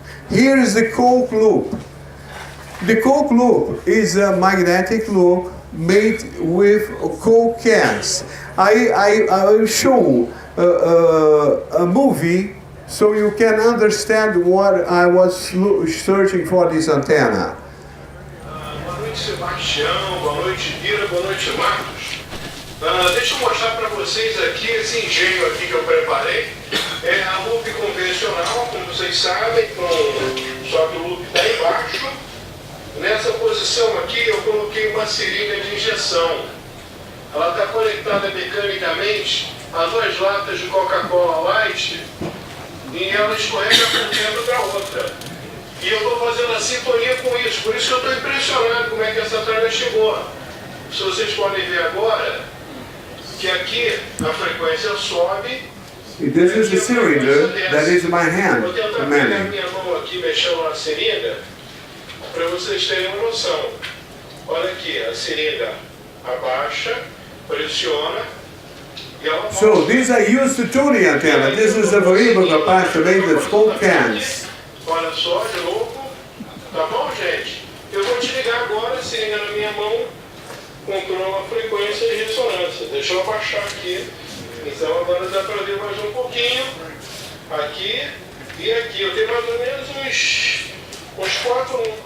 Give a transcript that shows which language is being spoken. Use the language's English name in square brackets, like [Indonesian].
[English] Here is the Coke loop. The Coke loop is a magnetic loop made with Coke cans. I will show a movie so you can understand what I was searching for this antenna. [Portuguese] Boa noite, Sebastião. Boa noite, Bira. Boa noite, Marcos. Deixa eu mostrar para vocês aqui esse engenho aqui que eu preparei. É a loop convencional, como vocês sabem, só que o loop está embaixo. Nessa posição aqui eu coloquei uma seringa de injeção. Ela está conectada mecanicamente a duas latas de Coca-Cola Light e ela escorrega por dentro da outra. E eu estou fazendo a sintonia com isso, por isso que eu estou impressionado como é que essa tralha chegou. Se vocês podem ver agora, que aqui a frequência sobe. [English] This is the cylinder that is in my hand. [Portuguese] Vou tentar pegar a minha mão aqui mexendo na seringa, para vocês terem uma noção. Olha aqui, a seringa abaixa, pressiona e ela volta. [English] So these are used to tune the antenna. This is a variable capacitor made with Coke cans. [Portuguese] Olha só, de novo. Tá bom, gente? Eu vou te ligar agora, a seringa na minha mão, controla a frequência de ressonância. Deixa eu abaixar aqui. Então agora dá para ver mais um pouquinho. Aqui e aqui. Eu tenho mais ou menos uns 4.